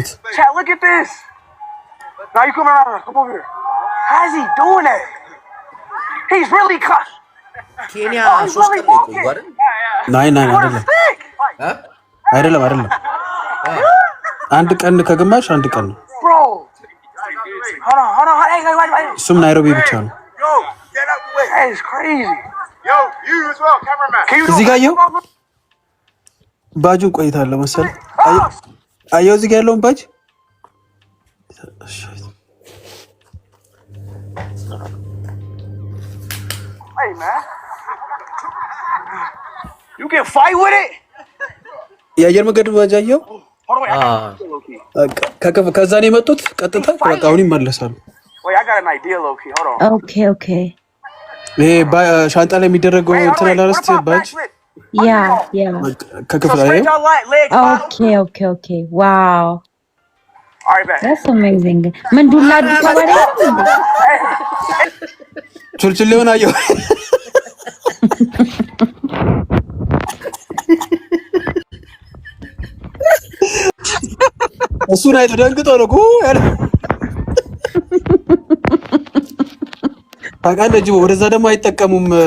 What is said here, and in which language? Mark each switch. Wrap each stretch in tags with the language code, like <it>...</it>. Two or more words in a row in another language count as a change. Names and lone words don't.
<en>Look at this. Now you come around. Come over here. How's he doing that? He's really cut.</en> <am>ኬንያ 3 ቀን ቆይ አይደል? ናይ አይደለም አንድ ቀን ከግማሽ አንድ ቀን ነው።</am> <en>Bro. Hold on. Hey, wait.</en> <am>እሱም ናይሮቢ ብቻ ነው።</am> <en>Yo, get up the way. That is crazy. Yo, you as well, cameraman.</en> <am>እዚህ ጋር አየሁ ባጁን ቆይታለሁ መሰለኝ። አየሁ እዚህ ጋር ያለውን ባጅ</am> <en>Hey, man. You can fight with it?</en> <am>የአየር መንገዱ ባጅ አየሁ። ከዛ ነው የመጡት ቀጥታ በቃ አሁን ይመለሳሉ።</am> <en>Wait, I got an idea, Loki. Hold on. Okay.</en> <am>ይሄ ሻንጣ ላይ የሚደረገው እንትን አላረስት ባጅ ያ ከክፍል ላይ</am> <en>Okay. Wow. All right, back. That's amazing.</en> <am>ምን ዱላ ዱላ ቹልቹሌውን አየሁ። እሱን አይቶ ደንግጦ ነው ያለ ታውቃለህ። ጅቦ ወደዛ ደግሞ አይጠቀሙም።</am>